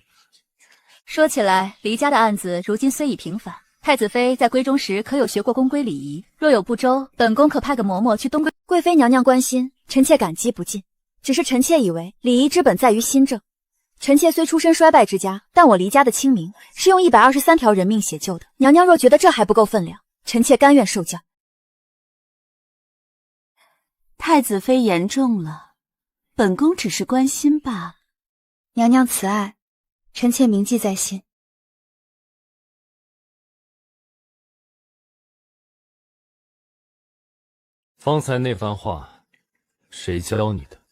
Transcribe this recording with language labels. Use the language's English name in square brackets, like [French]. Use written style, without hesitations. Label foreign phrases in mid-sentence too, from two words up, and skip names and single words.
[Chinese] 說起來，黎家的案子如今雖已平反，太子妃在閨中時可有學過宮規禮儀？若有不周，本宮可派個嬤嬤去東貴妃娘娘關心，臣妾感激不盡。只是臣妾以為禮儀之本在於新政。臣妾雖出身衰敗之家，但我黎家的清明是用123條人命寫就的。娘娘若覺得這還不夠分量，臣妾甘願受教。太子妃言重了，本宮只是關心罷了。娘娘慈愛，臣妾銘記在心。方才那番話，誰教你的？